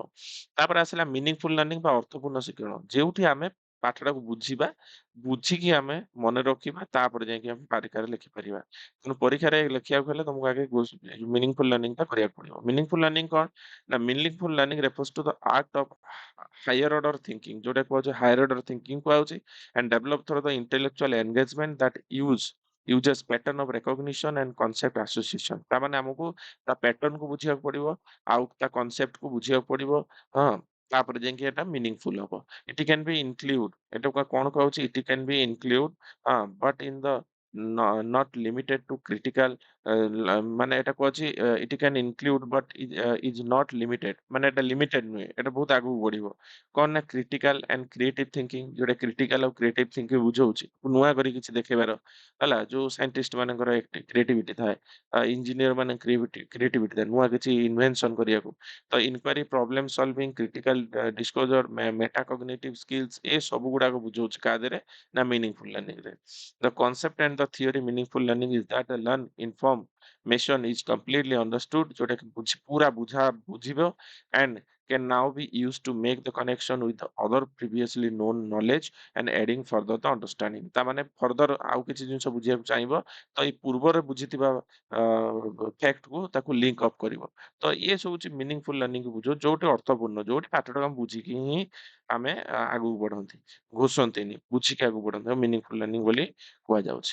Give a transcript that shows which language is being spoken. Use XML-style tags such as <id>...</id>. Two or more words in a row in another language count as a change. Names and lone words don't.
<or>ତାପରେ ଆସିଲା</or> <en>meaningful learning</en> <or>ବା ଅର୍ଥପୂର୍ଣ୍ଣ ଶିକ୍ଷଣ। ଯେଉଁଠି ଆମେ ପାଠଟାକୁ ବୁଝିବା, ବୁଝିକି ଆମେ ମନେ ରଖିବା, ତାପରେ ଯାଇକି ଆମେ ପରୀକ୍ଷାରେ ଲେଖିପାରିବା। ତେଣୁ ପରୀକ୍ଷାରେ ଲେଖିବାକୁ ହେଲେ ତମକୁ ଆଗେ</or> <en>meaningful learningଟା</en> <or>କରିବାକୁ ପଡିବ।</or> <en>meaningful learning କଣ? ନା meaningful learning refers to the art of higher order thinking.</en> <or>ଯୋଉଟା କୁହାଯାଉଛି</or> <en>higher order thinking କୁହାଯାଉଛି and develop through the intellectual engagement that uses pattern of recognition and concept association।</en> <or>ତା ମାନେ ଆମକୁ ତା ପ୍ୟାଟର୍ନ କୁ ବୁଝିବାକୁ ପଡିବ, ଆଉ ତା କନସେପ୍ଟ କୁ ବୁଝିବାକୁ ପଡିବ। ହଁ। ତାପରେ ଯାଇକି ଏଟା ମିନିଙ୍ଗଫୁଲ ହବ।</or> <en>it can be include,</en> <or>ଏଟା କଣ କହୁଛି</or> <en>it can be include but in the not limited to critical</en> <or>ମାନେ ଏଟା କହୁଛି</or> <en>it can include but is not limited</en> <or>ମାନେ ଏଟା ଲିମିଟେଡ ନୁହେଁ, ଏଟା ବହୁତ ଆଗକୁ ବଢିବ। କଣ ନା</or> <en>critical and creative thinking,</en> <or>ଯୋଉଟା କ୍ରିଟିକାଲ ଆଉ</or> <en>creative thinking</en> <or>ବୁଝଉଛି ନୂଆ କରି କିଛି ଦେଖେଇବାର ହେଲା। ଯୋଉ ସାଇଣ୍ଟିଷ୍ଟ ମାନଙ୍କର କ୍ରିଏଟିଭିଟି ଥାଏ, ଇଞ୍ଜିନିୟର ମାନେ କ୍ରିଏଟିଭିଟି ଥାଏ ନୂଆ କିଛି ଇନଭେନସନ କରିବାକୁ। ତ</or> <en>inquiry, problem solving, critical disclosure, metacognitive skills,</en> <or>ଏ ସବୁ ଗୁଡାକ ବୁଝଉଛି କାହା ଦେହରେ ନା</or> <en>meaningful learning</en> <or>ରେ।</or> <en>The concept and the theory meaningful learning is that a learn information is completely understood,</en> <or>ଯୋଉଟା କି ପୁରା ବୁଝିବ</or> <en>and can now be used to make the connection with the other previously known knowledge and adding further the understanding।</en> <or>ତା ମାନେ ଫର୍ଦର ଆଉ କିଛି ଜିନିଷ ବୁଝିବାକୁ ଚାହିଁବ ତ ଏଇ ପୂର୍ବରେ ବୁଝିଥିବା ଫ୍ୟାକ୍ଟ କୁ ତାକୁ</or> <en>link up</en> <or>କରିବ। ତ ଇଏ ସବୁ ହଉଛି</or> <en>meaningful learning</en> <or>କୁ ବୁଝାଉ, ଯୋଉଠି ଅର୍ଥପୂର୍ଣ୍ଣ, ଯୋଉଠି ପାଠଟାକୁ ଆମେ ବୁଝିକି ହିଁ ଆମେ ଆଗକୁ ବଢନ୍ତି, ଘୋଷନ୍ତିନି, ବୁଝିକି ଆଗକୁ ବଢନ୍ତି</or> <en>meaningful learning</en> <or>ବୋଲି କୁହାଯାଉଛି।</or>